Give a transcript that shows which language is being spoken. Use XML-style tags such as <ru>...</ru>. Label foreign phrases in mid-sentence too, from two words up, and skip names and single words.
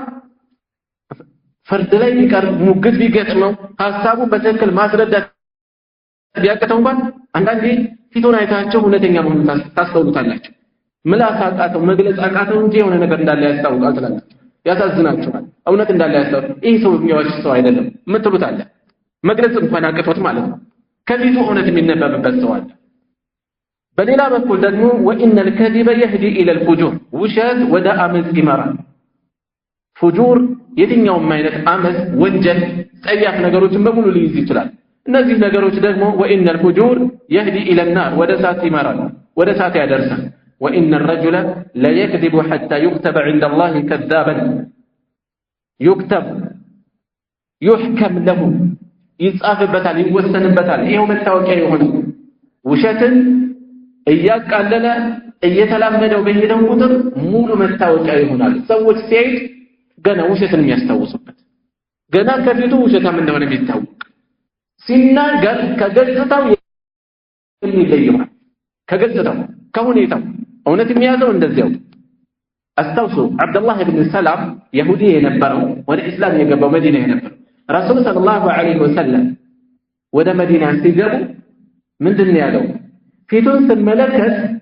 <am>ፍርድ ላይ ቢቀርብ ሙግት ቢገጥመው ሐሳቡን በትክክል ማስረዳት ቢያቀተው እንኳን አንዳንዴ ፊቱን አይታችሁ እውነተኛ መሆኑን ታስተውሉታላችሁ ምላስ አቃተው መግለጽ አቃተው እንጂ የሆነ ነገር እንዳለ ያስታውቃል ትላላችሁ ያሳዝናችኋል እውነት እንዳለ ያስታውቃል ይህ ሰው የሚዋሽ ሰው አይደለም ምትሉት አለ መግለጽ እንኳን አቅቶት ማለት ነው ከፊቱ እውነት የሚነበብበት ሰው አለ በሌላ በኩል ደግሞ</am> <ar>وإن الكذب يهدي إلى الفجور</ar> <am>ውሸት ወደ አመጽ ይመራል فجور የትኛውም አይነት አመጽ ወንጀል ጸያፍ ነገሮችን በሙሉ ሊይዝ ይችላል እነዚህ ነገሮች ደግሞ</am> <ar>وإن الفجور يهدي إلى النار</ar> <am>ወደ እሳት ይመራል ወደ እሳት ያደርሳል</am> <ar>وإن الرجل لا يكذب حتى يكتب عند الله كذابا يحكم له</ar> <am>ይጻፍበታል ይወሰንበታል ይሄው መታወቂያ የሆነ ውሸትን እያቃለለ እየተላመደው በሄደው ቁጥር ሙሉ መታወቂያ ይሆናል ሰዎች ሲያዩት ገና ውሸትን የሚያስታውሱበት ገና ከፊቱ ውሸታም እንደሆነ የሚታወቅ ሲናገር ከገጽታው የሚለየው ከገጽታው ከሁኔታው እውነት የሚያዘው እንደዚያው አስተውሱ አብዱላህ ኢብኑ ሰላም ይሁዲ የነበረው ወደ እስላም የገባው መዲና የነበረው ረሱል</am> <ar>صلى الله عليه وسلم</ar> <am>ወደ መዲና ሲገቡ ምንድነው ያለው ፊቱን ስመለከት</am>